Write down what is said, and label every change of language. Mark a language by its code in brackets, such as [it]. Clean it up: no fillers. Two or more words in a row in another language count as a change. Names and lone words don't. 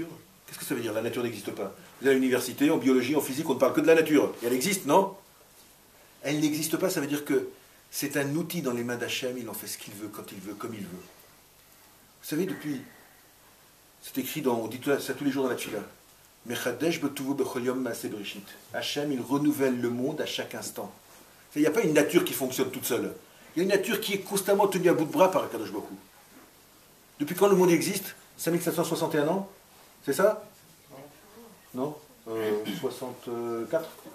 [fr] Qu'est-ce que ça veut dire, la nature n'existe pas? Vous allez à l'université, en biologie, en physique, on ne parle que de la nature. Et elle existe, non? Elle n'existe pas, ça veut dire que c'est un outil dans les mains d'Hachem, il en fait ce qu'il veut, quand il veut, comme il veut. Vous savez, depuis, c'est écrit on dit ça tous les jours dans la Tchila. [he] מחדש בטובו בכל יום מעשה בראשית. [fr] Hachem, il renouvelle le monde à chaque instant. Il n'y a pas une nature qui fonctionne toute seule. Il y a une nature qui est constamment tenue à bout de bras par [he] הקדוש ברוך הוא. [fr] Depuis quand le monde existe? 5761 ans? C'est ça? Non 64?